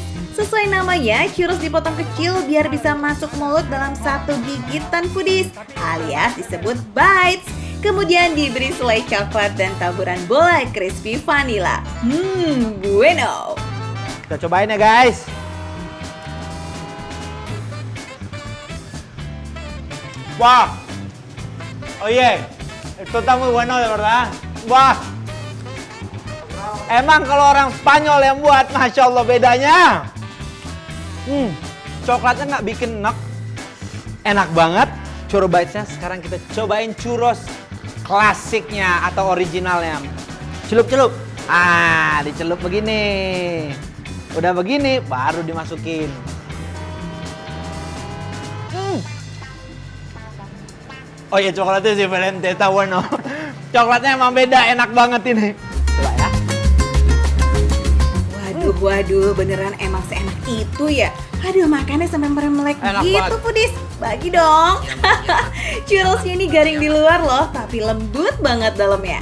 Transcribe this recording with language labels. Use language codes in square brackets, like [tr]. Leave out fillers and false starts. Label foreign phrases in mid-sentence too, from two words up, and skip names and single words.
[id] Sesuai namanya, churros dipotong kecil biar bisa masuk mulut dalam satu gigitan foodies, alias disebut bites. Kemudian diberi selai coklat dan taburan bola [en] crispy vanilla. [id] Bueno. Kita cobain ya guys. Wah, [es] oye, esto está muy bueno de verdad. [id] Wah, emang kalau orang Spanyol yang buat, [ar] ماشاء الله [id] bedanya. Coklatnya nggak bikin enak, enak banget. Churros Bites-nya sekarang kita cobain churros klasiknya atau originalnya. Celup-celup. Ah, dicelup begini. Udah begini, baru dimasukin. Oh iya, coklatnya [es] diferente, está bueno. [id] Coklatnya emang beda, enak banget ini. Coba ya. Waduh, beneran emang seenak itu ya. Aduh, makannya sampai meremelek Enak gitu, banget. foodies. Bagi dong. Churrosnya ini garing di luar loh, tapi lembut banget dalamnya.